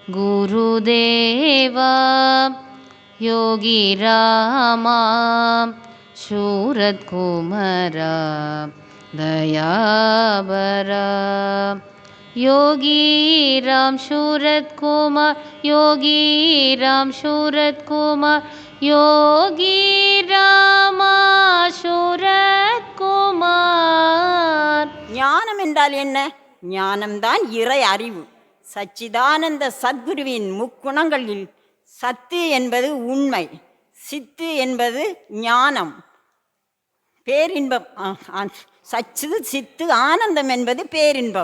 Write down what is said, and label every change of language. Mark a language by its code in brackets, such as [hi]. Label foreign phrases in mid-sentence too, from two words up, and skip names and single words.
[sa] गुरुदेवा योगिरामा शूरत्कुमारा दयाबरा योगीराम शूरत्कुमार योगीराम शूरत्कुमार योगीरामा शूरत्कुमार. [ta] ஞானம் என்றால் என்ன? ஞானம்தான் இறை அறிவு. சச்சிதானந்த சத்குருவின் முக்குணங்களில் சத்து என்பது உண்மை, சித்து என்பது ஞானம், பேரின்பம். சச்சு சித்து ஆனந்தம் என்பது பேரின்பம்.